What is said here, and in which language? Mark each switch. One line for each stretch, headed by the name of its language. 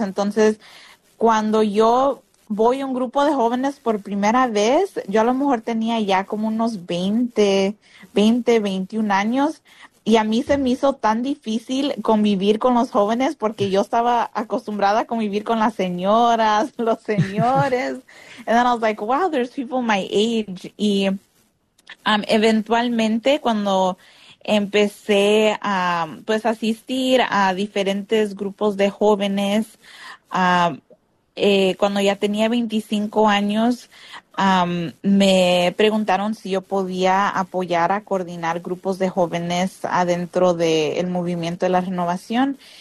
Spanish: Entonces, cuando yo voy a un grupo de jóvenes por primera vez, yo a lo mejor tenía ya como unos 20, 21 años. Y a mí se me hizo tan difícil convivir con los jóvenes porque yo estaba acostumbrada a convivir con las señoras, los señores.
English: And then I was like, wow, there's people my age.
Spanish: Y eventualmente cuando empecé a pues asistir a diferentes grupos de jóvenes, cuando ya tenía 25 años, me preguntaron si yo podía apoyar a coordinar grupos de jóvenes adentro del movimiento de la renovación.